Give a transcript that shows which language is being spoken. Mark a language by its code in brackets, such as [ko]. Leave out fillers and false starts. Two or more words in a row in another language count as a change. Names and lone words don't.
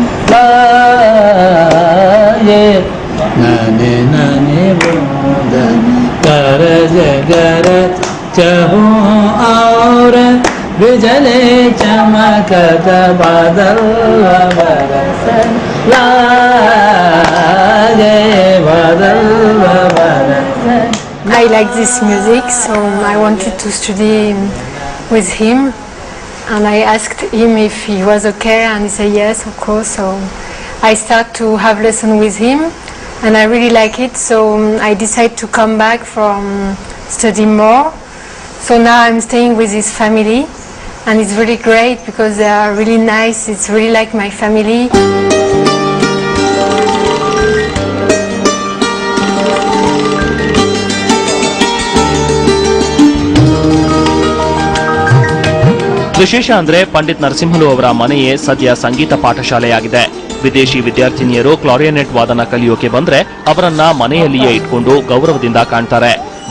[hi] ये नने नने बूंदन गरज गरज चहु और बिजले चमकत बादल बरसन ये बदल बरसन. [en] I like this music, so I wanted to study with him, and I asked him if he was okay, and he said yes, of course. So I start to have lesson with him, and I really like it. So I decided to come back from study more. So now I'm staying with his family, and it's really great because they are really nice. It's really like my family. [kn] ವಿಶೇಷ ಅಂದ್ರೆ ಪಂಡಿತ್ ನರಸಿಂಹಲು ಅವರ ಮನೆಯೇ ಸದ್ಯ ಸಂಗೀತ ಪಾಠಶಾಲೆಯಾಗಿದೆ. ವಿದೇಶಿ ವಿದ್ಯಾರ್ಥಿನಿಯರು ಕ್ಲಾರಿಯೋನೆಟ್ ವಾದನ ಕಲಿಯೋಕೆ ಬಂದ್ರೆ ಅವರನ್ನ ಮನೆಯಲ್ಲಿಯೇ ಇಟ್ಕೊಂಡು ಗೌರವದಿಂದ ಕಾಣ್ತಾರೆ.